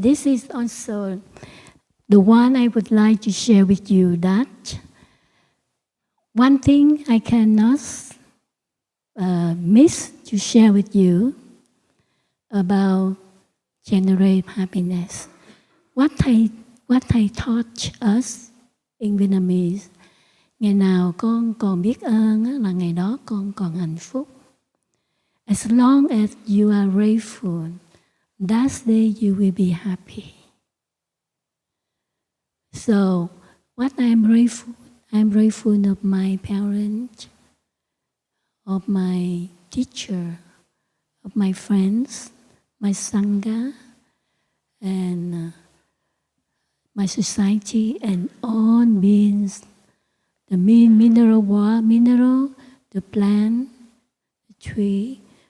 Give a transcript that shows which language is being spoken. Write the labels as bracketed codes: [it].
[en] This is also the one I would like to share with you, that one thing I cannot miss to share with you about generate happiness. What Thầy taught us in Vietnamese, [vi] ngày nào con còn biết ơn là ngày đó con còn hạnh phúc. [en] As long as you are grateful, that day you will be happy. So, what I'm grateful of my parents, of my teacher, of my friends, my sangha, and my society, and all beings, the mineral, the plant, the tree.